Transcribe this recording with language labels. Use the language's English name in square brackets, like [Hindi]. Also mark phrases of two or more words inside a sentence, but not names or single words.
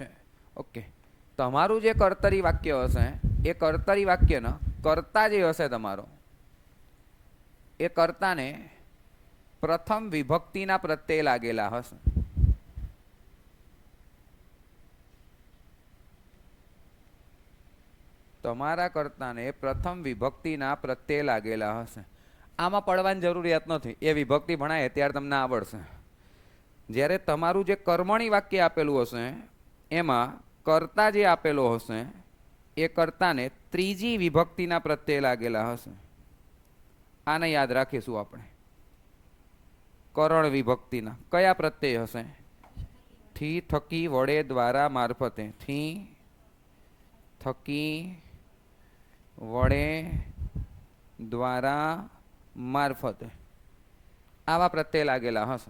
[Gujarati] ઓકે, તમારું જે કર્તરી વાક્ય હશે એ કર્તરી વાક્યના કર્તા જે હશે તમારો એ કર્તાને પ્રથમ વિભક્તિના પ્રત્યય લાગેલા હશે। તમારા કર્તાને પ્રથમ વિભક્તિના પ્રત્યય લાગેલા હશે। આમાં પડવાની જરૂરિયાત નથી, એ વિભક્તિ ભણાય ત્યારે તમને આવડશે। જ્યારે તમારું જે કર્મણી વાક્ય આપેલું હશે એમાં કર્તા જે આપેલો હશે એ કર્તાને ત્રીજી વિભક્તિના પ્રત્યે લાગેલા હશે. આને યાદ રાખીશું આપણે. કરણ વિભક્તિના કયા પ્રત્યય હશે? થી, થકી, વડે, દ્વારા, મારફતે. થી, થકી, વડે, દ્વારા, મારફતે આવા પ્રત્યય લાગેલા હશે.